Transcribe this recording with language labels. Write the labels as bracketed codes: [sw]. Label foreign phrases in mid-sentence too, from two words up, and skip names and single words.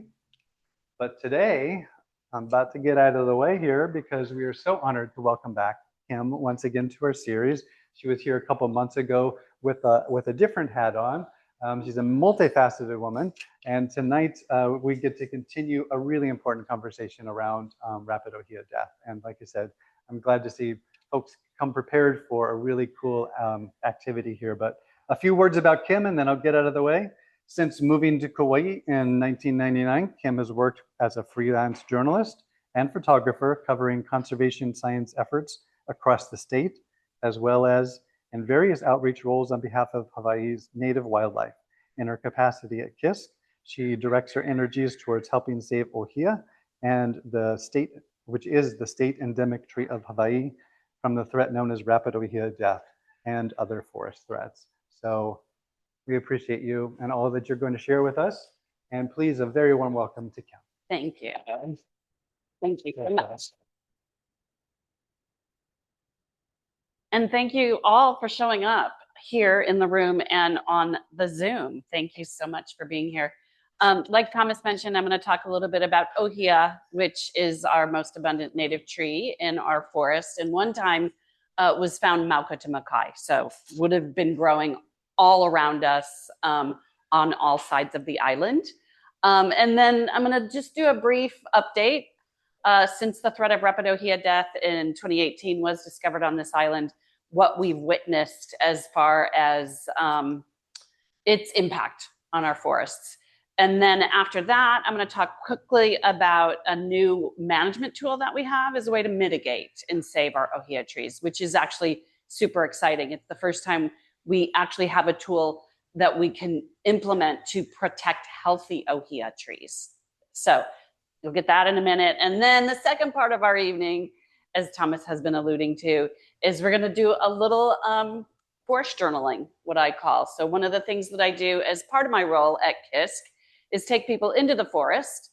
[en] But today, I'm about to get out of the way here because we are so honored to welcome back Kim once again to our series. She was here a couple months ago with a different hat on. She's a multifaceted woman, and tonight we get to continue a really important conversation around rapid ʻŌhiʻa death. And like I said, I'm glad to see folks come prepared for a really cool activity here. But a few words about Kim, and then I'll get out of the way. Since moving to Kaua'i in 1999, Kim has worked as a freelance journalist and photographer covering conservation science efforts across the state, as well as in various outreach roles on behalf of Hawaii's native wildlife. In her capacity at KISC, she directs her energies towards helping save ʻŌhiʻa and the state, which is the state endemic tree of Hawaii, from the threat known as rapid ʻŌhiʻa death and other forest threats. So we appreciate you and all that you're going to share with us. And please, a very warm welcome to Kim. Thank you. Thank you so much. And thank you all for showing up here in the room and on the Zoom. Thank you so much for being here. Like Thomas mentioned, I'm going to talk a little bit about ʻŌhiʻa, which is our most abundant native tree in our forest, and one time was found Mauka to Makai, so would have been growing all around us on all sides of the island. And then I'm going to just do a brief update. Since the threat of rapid ʻŌhiʻa death in 2018 was discovered on this island, what we've witnessed as far as its impact on our forests. And then after that, I'm going to talk quickly about a new management tool that we have as a way to mitigate and save our ʻŌhiʻa trees, which is actually super exciting. It's the first time we actually have a tool that we can implement to protect healthy ʻŌhiʻa trees. So you'll get that in a minute. And then the second part of our evening, as Thomas has been alluding to, is we're going to do a little forest journaling, what I call. So one of the things that I do as part of my role at KISC is take people into the forest.